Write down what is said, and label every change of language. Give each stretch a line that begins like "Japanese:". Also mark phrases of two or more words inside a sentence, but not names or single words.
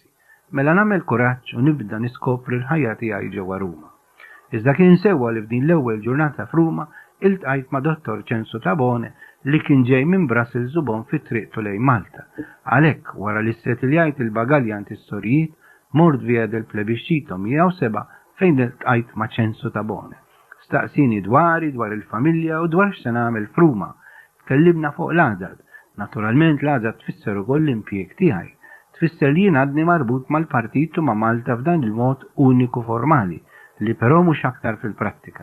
Maltese: Mela nagħmel kuraġġ u nibda niskopri l-ħajja tiegħi ġewwa Ruma. Iżda kien sewwa li f'din l-ewwel ġurnata f'Ruma iltqajt ma' Dottor Censo Tabone li kien ġej minn Brussels u bon fit-triqtu lejn Malta. Għalhekk wara li settiljajt il-bagalja antis-storijiet mort via del plebiscito 107 fejn iltqajt ma' Censo Tabone. Staqsini dwar il-familja u dwar x'se nagħmel f'Ruma. Tkellimna fuq l-għadad. Naturalment l-għadad tfisser ukoll l-impjieg tiegħi. Tfisser li jien għadni marbut mal-partit u ma' Malta f'dan il-mod uniku formali li però mhux aktar fil-prattika.